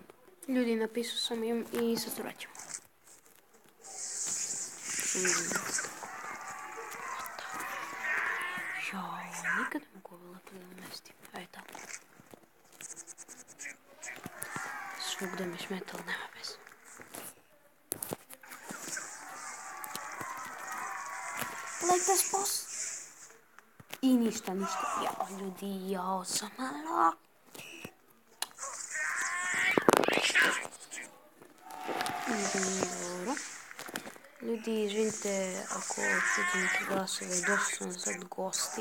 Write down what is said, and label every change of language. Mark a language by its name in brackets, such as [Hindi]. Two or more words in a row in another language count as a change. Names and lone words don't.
[Serbian] Ljudi, napisao sam im i sad se vraćamo. Jao, nikad ne mogu ovo lepo da namestim. Ajde tako. Svugdje me smeta, ali nema bez. [English] Like this boss. [Serbian] I ništa. Jao, ljudi, jao sam malo. Dobro. Ljudi, izvinite ako čuti neke glasove, dosta sam sad gosti.